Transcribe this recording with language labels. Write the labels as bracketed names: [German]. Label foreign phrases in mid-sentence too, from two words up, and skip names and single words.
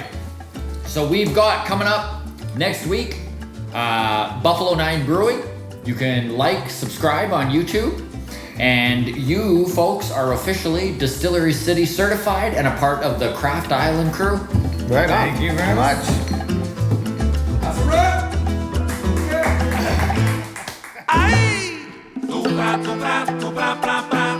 [English] So we've got coming up next week, Buffalo 9 Brewing. You can like, subscribe on YouTube. And you folks are officially Distillery City certified and a part of the Craft Island crew. Right on. Thank you very much. That's a wrap. Ay, tu, pa, tu, pa, tu, pa, pa, pa.